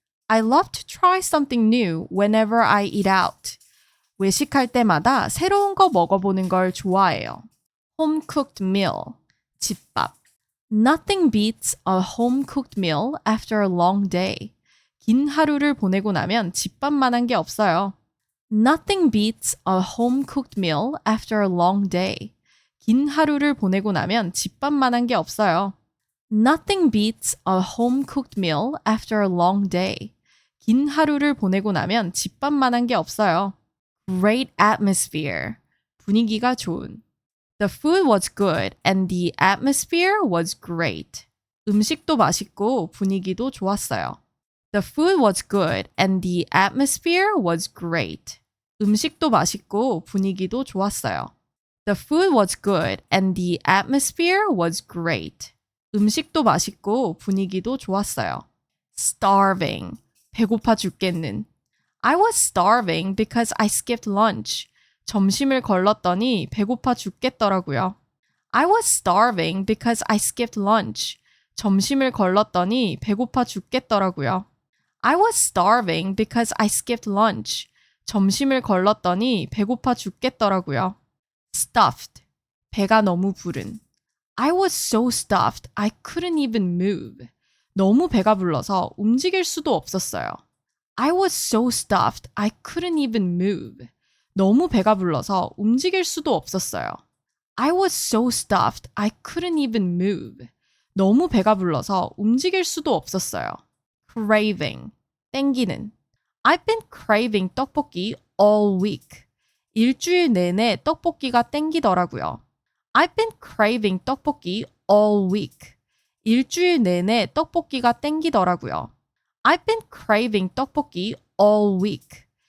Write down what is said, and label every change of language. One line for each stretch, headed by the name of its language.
English: I love to try something new whenever I eat out.
Korean: 외식할 때마다 새로운 거 먹어보는 걸 좋아해요.
English: Home cooked meal. 집밥. Nothing beats a home cooked meal after a long day.
Korean: 긴 하루를 보내고 나면 집밥만한 게 없어요.
English: Nothing beats a home cooked meal after a long day.
Korean: 긴 하루를 보내고 나면 집밥만한 게 없어요.
English: Nothing beats a home cooked meal after a long day.
Korean: 긴 하루를 보내고 나면 집밥만한 게 없어요.
English: Great atmosphere.
Korean: 분위기가 좋은.
English: The food was good and the atmosphere was great.
Korean: 음식도 맛있고 분위기도 좋았어요.
English: The food was good and the atmosphere was great.
Korean: 음식도 맛있고 분위기도 좋았어요.
English: The food was good and the atmosphere was great.
Korean: 음식도 맛있고 분위기도 좋았어요.
English: Starving.
Korean: 배고파 죽겠는.
English: I was starving because I skipped lunch.
Korean: 점심을 걸렀더니 배고파 죽겠더라고요.
English: I was starving because I skipped lunch.
Korean: 점심을 걸렀더니 배고파 죽겠더라고요.
English: I was starving because I skipped lunch.
Korean: 점심을 걸렀더니 배고파 죽겠더라고요.
English: Stuffed.
Korean: 배가 너무 부른.
English: I was so stuffed, I couldn't even move.
Korean: 너무 배가 불러서 움직일 수도 없었어요.
English: I was so stuffed, I couldn't even move.
Korean: 너무 배가 불러서 움직일 수도 없었어요.
English: I was so stuffed, I couldn't even move.
Korean: 너무 배가 불러서 움직일 수도 없었어요. craving, 땡기는.
English: I've been craving 떡볶이 all week.
Korean: 일주일 내내 떡볶이가 땡기더라고요.
English: I've been craving 떡볶이 all week.
Korean: 일주일 내내 떡볶이가 땡기더라고요.
English: I've been craving 떡볶이 all week.